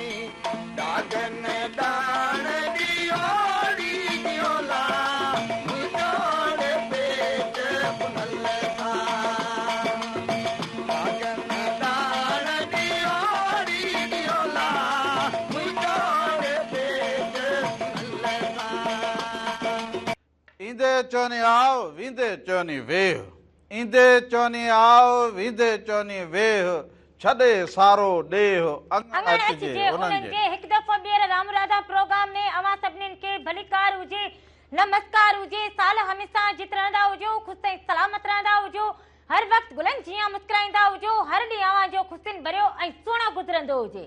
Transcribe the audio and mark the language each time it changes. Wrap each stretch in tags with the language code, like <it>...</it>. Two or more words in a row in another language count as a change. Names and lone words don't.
<sd>डागन दान दियोड़ी दियोला मुझोड़े पेट पुनल था डागन दान दियोड़ी दियोला मुझोड़े पेट पुनल था इंदे चोनी आओ विंदे चोनी वेह इंदे चोनी आओ विंदे चोनी वेह छॾे सारो ॾेह अंगण अचिजे उन्हनि जे हिकु दफ़ो ॿीहर राम राधा प्रोग्राम में अवां सभिनीनि खे भलीकार हुजे नमस्कार हुजे साल हमेशा जित रहंदा हुजो ख़ुशि ऐं सलामत रहंदा हुजो हर वक़्तु गुलनि जीअं मुस्कुराईंदा हुजो हर ॾींहुं अवां जो ख़ुशियुनि भरियो ऐं सुहिणो गुज़रंदो हुजे</sd>